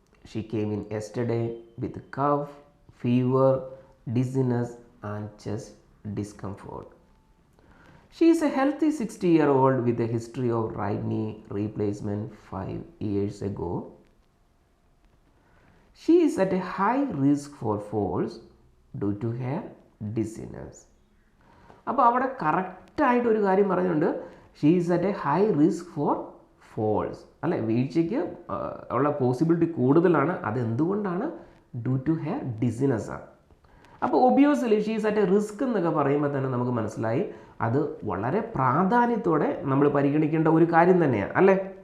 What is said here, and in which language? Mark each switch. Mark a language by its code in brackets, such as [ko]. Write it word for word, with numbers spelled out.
[en] She came in yesterday with cough, fever, dizziness and chest discomfort. She is a healthy sixty year old with a history of right knee replacement five years ago. She is at a high risk for falls due to her dizziness. [ml] അപ്പോൾ അവിടെ കറക്റ്റായിട്ട് ഒരു കാര്യം പറഞ്ഞുണ്ട്, [en] She is at a high risk for falls, അല്ലെ? [ml] വീഴ്ചയ്ക്ക് ഉള്ള possibility കൂടുതലാണ്. അതെന്തുകൊണ്ടാണ്? [en] Due to her ഡിസിനസ്സാണ്. [ml] അപ്പോൾ [en] obviously she is at a risk [ml] എന്നൊക്കെ പറയുമ്പോൾ തന്നെ നമുക്ക് മനസ്സിലായി അത് വളരെ പ്രാധാന്യത്തോടെ നമ്മൾ പരിഗണിക്കേണ്ട ഒരു കാര്യം തന്നെയാണ്, അല്ലേ?